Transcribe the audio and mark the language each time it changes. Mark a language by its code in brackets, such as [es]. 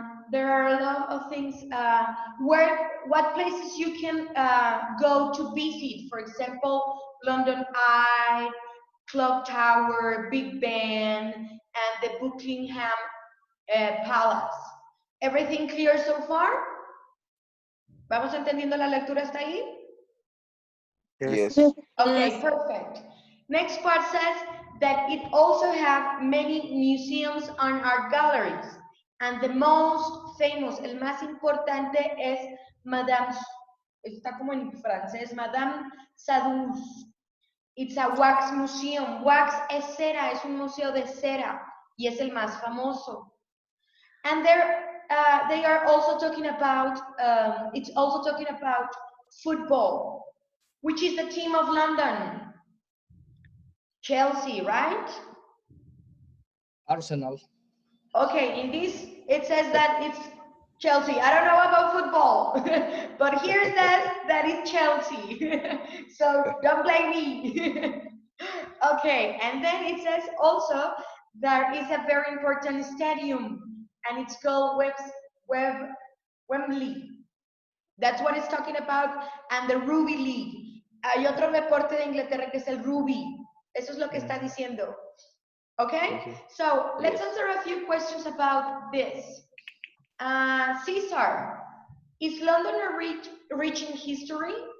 [en] There are a lot of things, what places you can go to visit, for example, London Eye, Clock Tower, Big Ben, and the Buckingham Palace. Everything clear so far? [es] ¿Vamos entendiendo la lectura hasta ahí? [en] Yes. Okay, perfect. Next part says that it also has many museums and art galleries. And the most famous, [es] el más importante es Madame, está como en francés, Madame Tussauds. [en] It's a wax museum. [es] Wax es cera, es un museo de cera y es el más famoso. [en] And they are also talking about, it's also talking about football. Which is the team of London? Chelsea, right? Arsenal. Okay, in this, it says that it's Chelsea. I don't know about football, but here says that it's Chelsea. So don't blame me. Okay, and then it says also there is a very important stadium, and it's called Wembley. That's what it's talking about, and the Rugby League. [es] Hay otro deporte de Inglaterra que es el rugby. Eso es lo que está diciendo. [en] Okay? So let's answer a few questions about this. Cesar, is London a rich in history?